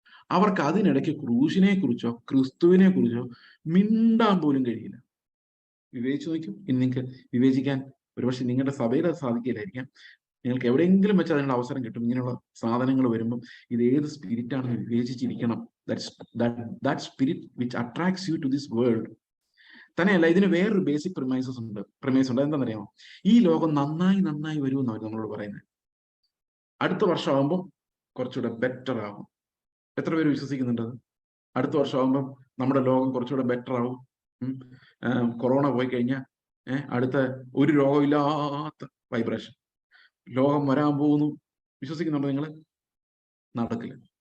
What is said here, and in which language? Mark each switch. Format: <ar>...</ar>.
<ml>അവർക്ക് അതിനിടയ്ക്ക് ക്രൂശിനെ കുറിച്ചോ ക്രിസ്തുവിനെ കുറിച്ചോ മിണ്ടാൻ പോലും കഴിയില്ല. വിവേചിച്ചു നോക്കും. ഇനി നിങ്ങൾക്ക് വിവേചിക്കാൻ ഒരുപക്ഷെ നിങ്ങളുടെ സഭയിൽ അത് സാധിക്കില്ലായിരിക്കാം. നിങ്ങൾക്ക് എവിടെയെങ്കിലും വെച്ച് അതിനുള്ള അവസരം കിട്ടും. ഇങ്ങനെയുള്ള സാധനങ്ങൾ വരുമ്പം ഇത് ഏത് സ്പിരിറ്റ് ആണെന്ന് വിവേചിച്ചിരിക്കണം.</ml> <en>that spirit which attracts you to this world.</en> <ml>തന്നെയല്ല, ഇതിന് വേറൊരു ബേസിക് പ്രിമൈസ് ഉണ്ട്. അതെന്താണെന്നറിയാമോ? ഈ ലോകം നന്നായി വരുമെന്നാണ് നമ്മളോട് പറയുന്നത്. അടുത്ത വർഷമാകുമ്പോൾ കുറച്ചുകൂടെ ബെറ്റർ ആകും. എത്ര പേര് വിശ്വസിക്കുന്നുണ്ട്? അടുത്ത വർഷമാകുമ്പം നമ്മുടെ ലോകം കുറച്ചുകൂടെ ബെറ്റർ ആവും. കൊറോണ പോയി കഴിഞ്ഞാൽ അടുത്ത ഒരു രോഗമില്ലാത്ത വൈബ്രേഷൻ ലോകം വരാൻ പോകുന്നു. വിശ്വസിക്കുന്നുണ്ടോ നിങ്ങൾ? നടക്കില്ല.</ml>